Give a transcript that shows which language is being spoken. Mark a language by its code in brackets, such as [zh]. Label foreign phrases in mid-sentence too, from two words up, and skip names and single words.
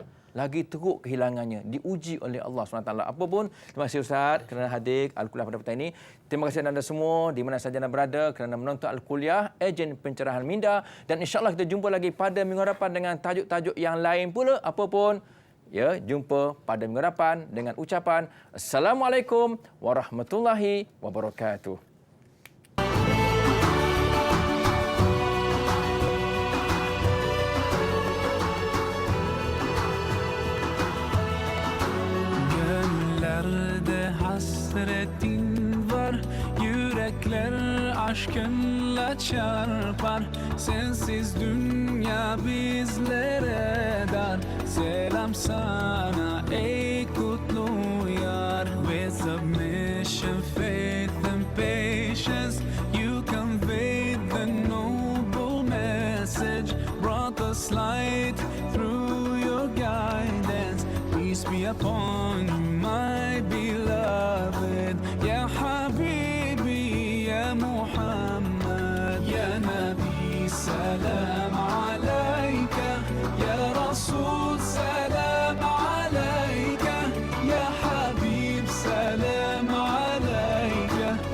[ms] Lagi teruk kehilangannya, diuji oleh Allah SWT. Apa pun, terima kasih Ustaz kerana hadir Al-Kuliah pada petang ini. Terima kasih anda semua di mana sahaja anda berada kerana menonton Al-Kuliah, ejen pencerahan minda. Dan insya-Allah kita jumpa lagi pada minggu hadapan dengan tajuk-tajuk yang lain pula. Apa pun, ya, jumpa pada minggu hadapan dengan ucapan [ar] السلام عليكم ورحمة الله وبركاته. [tr] Gönüllerde hasretin var, yürekler aşkınla çarpar. Sensiz dünya bizlere dar. Selam sana ey kutlu yar. [en] With submission, faith and patience, you conveyed the noble message. Brought us light through your guidance. Peace be upon you, my beloved. [ar] يا حبيبي، يا محمد، يا نبي، سلام عليك. يا رسول، سلام عليك. يا حبيب، سلام عليك.